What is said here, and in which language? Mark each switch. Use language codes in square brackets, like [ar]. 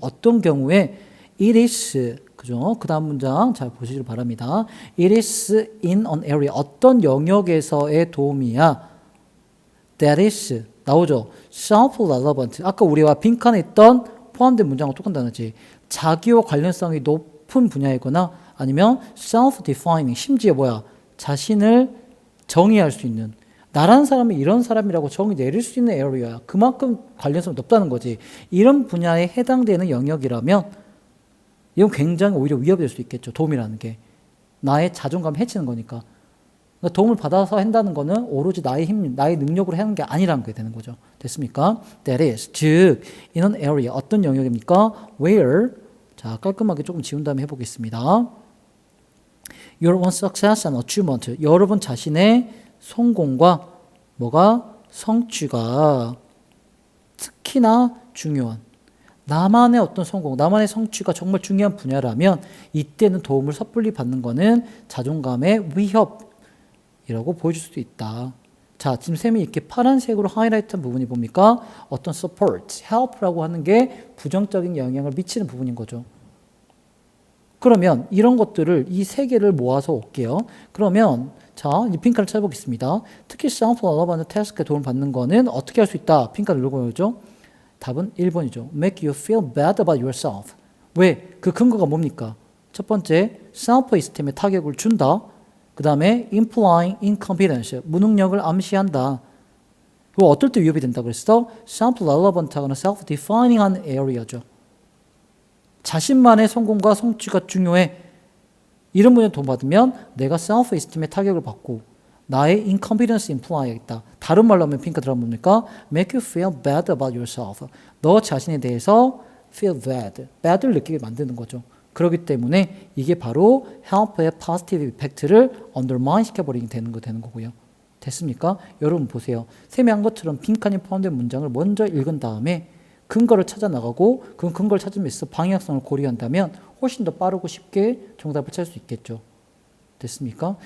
[ko] 어떤 경우에 [en] it is, [ko] 그죠? 그 다음 문장 잘 보시길 바랍니다. [en] It is in an area. [ko] 어떤 영역에서의 도움이야. [en] That is, [ko] 나오죠? [en] self-relevant. [ko] 아까 우리와 빈칸에 있던 포함된 문장과 똑같은 단어지. 자기와 관련성이 높은 분야이거나 아니면 self-defining. 심지어 뭐야? 자신을 정의할 수 있는. 나라는 사람이 이런 사람이라고 정의 내릴 수 있는 에어리어야. 그만큼 관련성이 높다는 거지. 이런 분야에 해당되는 영역이라면 이건 굉장히 오히려 위협이 될 수 있겠죠. 도움이라는 게. 나의 자존감을 해치는 거니까. 그러니까 도움을 받아서 한다는 거는 오로지 나의 힘, 나의 능력으로 하는 게 아니라는 게 되는 거죠. 됐습니까? [en] That is, [ko] 즉, [en] in an area, [ko] 어떤 영역입니까? [en] Where, [ko] 자, 깔끔하게 조금 지운 다음에 해보겠습니다. [en] Your own success and achievement, [ko] 여러분 자신의 성공과 뭐가? 성취가 특히나 중요한 나만의 어떤 성공, 나만의 성취가 정말 중요한 분야라면 이때는 도움을 섣불리 받는 거는 자존감의 위협이라고 보여줄 수도 있다. 자, 지금 쌤이 이렇게 파란색으로 하이라이트한 부분이 뭡니까? 어떤 support, help라고 하는 게 부정적인 영향을 미치는 부분인 거죠. 그러면 이런 것들을 이 세 개를 모아서 올게요. 그러면 자, 이 핑크를 찾아보겠습니다. 특히 self-relevant task에 도움을 받는 거는 어떻게 할 수 있다? 핑크를 읽어보죠. 답은 1번이죠. [en] Make you feel bad about yourself. [ko] 왜? 그 근거가 뭡니까? 첫 번째, self-esteem에 타격을 준다. 그 다음에 [en] implying incompetence, [ko] 무능력을 암시한다. 그리고 어떨 때 위협이 된다 그랬어? self-relevant하거나 self-defining한 area죠. 자신만의 성공과 성취가 중요해. 이런 분야에 도움받으면 내가 self-esteem에 타격을 받고 나의 incompetence imply하겠다. 다른 말로 하면 핑크 들어가면 뭡니까? [en] Make you feel bad about yourself. [ko] 너 자신에 대해서 [en] feel bad, [ko] bad를 느끼게 만드는 거죠. 그렇기 때문에 이게 바로 help의 positive effect를 undermine 시켜버리게 되는 거고요. 됐습니까? 여러분 보세요. 쌤이 한 것처럼 빈칸이 포함된 문장을 먼저 읽은 다음에 근거를 찾아 나가고 그 근거를 찾으면서 방향성을 고려한다면 훨씬 더 빠르고 쉽게 정답을 찾을 수 있겠죠. 됐습니까?